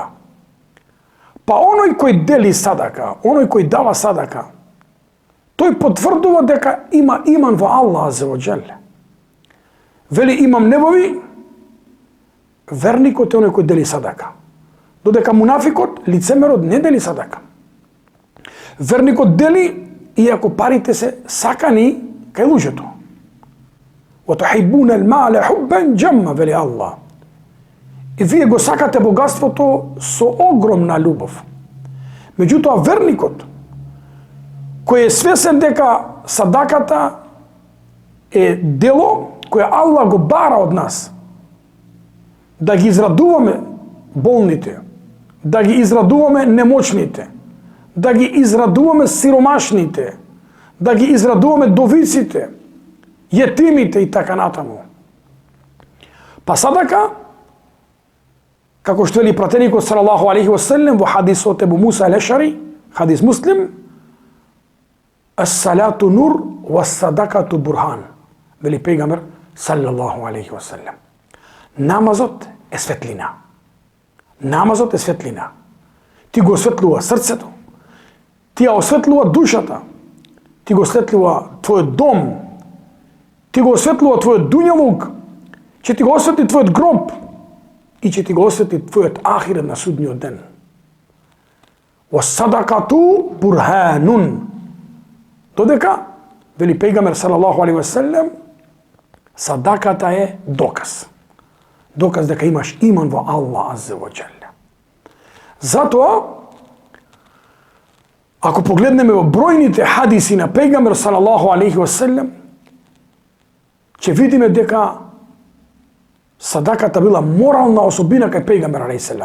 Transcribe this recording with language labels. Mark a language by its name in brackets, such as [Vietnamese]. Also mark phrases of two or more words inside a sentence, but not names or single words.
[Macedonian] Па оној кој дели садака, оној кој дава садака, тој потврдува дека има иман во Аллах [Arabic] عز وجل. [Macedonian] Вели имам Невови, верникот е оној кој дели садака, додека мунафикот, лицемерот, не дели садака. Верникот дели, иако парите се сакани кај луѓето. [Arabic] وَتُحِبُّونَ الْمَالَ حُبًّا جَمًّا, [Macedonian] вели Аллах. И вие го сакате богатството со огромна љубов. Меѓутоа верникот, кој е свесен дека садаката е дело кое Аллах го бара од нас, да ги израдуваме болните, да ги израдуваме немочните, да ги израдуваме сиромашните, да ги израдуваме довиците, јетимите и така натаму. Па садака, како што вели пратеникот [Arabic] صلى الله عليه وسلم [Macedonian] во хадисот Ебу Муса ал-Ешари, хадис Муслим, [Arabic] الصلاة نور والصدقة برهان. [Macedonian] Вели пејгамбер [Arabic] صلى الله عليه وسلم. [Macedonian] Намазот е светлина. Намазот е светлина. Ти го осветлува срцето, ти ја осветлува душата, ти го осветлува твојот дом, ти го осветлува твојот дуњавук, ќе ти го осветли твојот гроб и ќе ти го осветли твојот ахирет на судниот ден. [Arabic] والصدقة برهان. [Macedonian] Додека, вели пејгамбер [Arabic] صلى الله عليه وسلم, [Macedonian] садаката е доказ. Доказ дека имаш иман во Аллах [Arabic] عز وجل. [Macedonian] Затоа, ако погледнеме во бројните хадиси на пејгамбер [Arabic] صلى الله عليه وسلم, [Macedonian] ќе видиме дека садаката била морална особина кај пејгамбер [Arabic] عليه السلام.